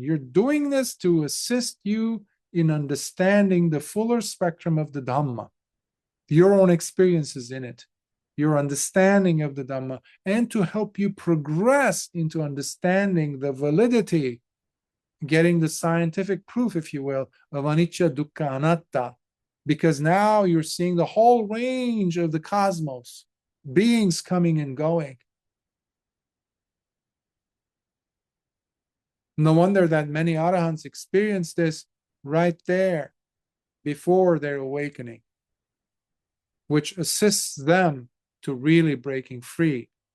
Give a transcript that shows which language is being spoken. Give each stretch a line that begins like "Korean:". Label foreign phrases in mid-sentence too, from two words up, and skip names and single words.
English: You're doing this to assist you in understanding the fuller spectrum of the Dhamma, your own experiences in it, your understanding of the Dhamma, and to help you progress into understanding the validity, getting the scientific proof, if you will, of
Pali: anicca, dukkha, anatta,
English: because now you're seeing the whole range of the cosmos, beings coming and going. No wonder that many arahants experience this right there before their awakening, which assists them to really breaking free.